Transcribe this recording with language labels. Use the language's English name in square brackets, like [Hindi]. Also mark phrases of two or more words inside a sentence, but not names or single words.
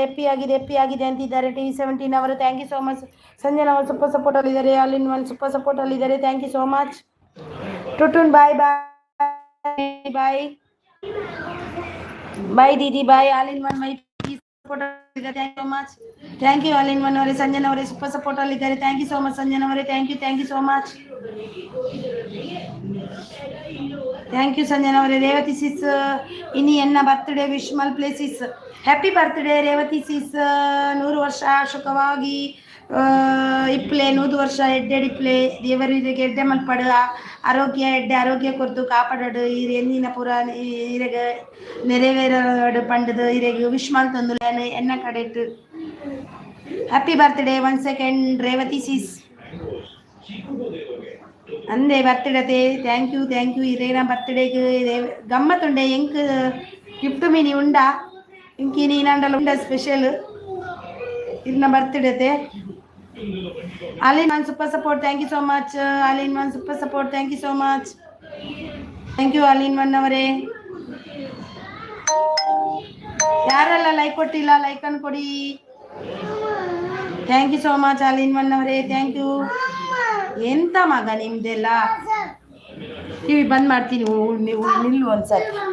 [Kannada] ಹ್ಯಾಪಿ ಆಗಿದೆ ಅಂತಿದ್ದಾರೆ TV17 ಅವರು. [English] thank you so much. [Kannada] ಸಂಜನಾ ಅವರು [English] super support [Kannada] ಅಲ್ಲಿದ್ದಾರೆ. ಆಲ್ ಇನ್ ಒನ್ [English] super support [Kannada] ಅಲ್ಲಿದ್ದಾರೆ. [English] thank you so much. [Kannada] ಟುಟುನ್ ಬಾಯ್ ದೀದಿ ಬಾಯ್. ಆಲ್ ಇನ್ ಒನ್ [English] my support [Kannada] ಅಲ್ಲಿದ್ದಾರೆ. [English] thank you so much. thank you All in One ಅವರೇ. [Kannada] ಸಂಜನಾ ಅವರೇ [English] super support [Kannada] ಅಲ್ಲಿದ್ದಾರೆ. [English] thank you so much [Kannada] ಸಂಜನಾ ಅವರೇ. [English] thank you so much. thank you Sanjana ಅವರೇ. [Tulu] ರೇವತಿ ಸಿಸ್ ಇನಿ ಎನ್ನ [English] birthday wish [Tulu] ಮಲ್ ಪ್ಲೇಸಿಸ್. [English] happy birthday Revathi sis. [Tulu] 100 ವರ್ಷ ಸುಖವಾಗಿ ಇಪ್ಲೆ 100 ವರ್ಷ ಎಡ್ಡೆಡಿಪ್ಲೆ. ದೇವರಿಗೆ ಎಡ್ಡೆ ಮಲ್ಪಡು ಆರೋಗ್ಯ ಕೊರ್ತು ಕಾಪಾಡಡು. ಎಂದಿನ ಪುರ ಇರೆಗೆ ನೆರವೇರಡು ಪಂಡದು ಇರೆಗೆ ವಿಶ್ ಮಲ್ ತಂದುಲೇನು ಎನ್ನ ಕಡೆಟ್ಟು. [English] happy birthday 1 second Revathi sis ಅಂದೆ ಬರ್ತ್ಡೇ. thank you [Tulu] ಇರೇನ ಬರ್ತ್ಡೇಗೆ ಗಮ್ಮತ್ತುಂಡೆ ಎಂಕ್ ಗಿಫ್ಟ್ ಮೀನಿ ಉಂಡಾ ಇಂಕಿ ನೀನಂಡಲ ಉಂಡ ಸ್ಪೆಷಲ್ ಇನ್ನ ಬರ್ತ್ಡೇ. [English] All in One super support. thank you so much. All in One super support. thank you so much. thank you All in One ಅವರೇ. [Kannada] ಯಾರೆಲ್ಲ ಲೈಕ್ ಕೊಟ್ಟಿಲ್ಲ ಲೈಕ್ ಅನ್ನು ಕೊಡಿ. [English] thank you so much All in One ಅವರೇ. thank you. [Kannada] ಎಂತ ಮಗ ನಿಮ್ದೆಲ್ಲ? ಟಿವಿ ಬಂದ್ ಮಾಡ್ತೀನಿ, ನೀವು ನಿಲ್ಲು ಒಂದ್ಸರಿ.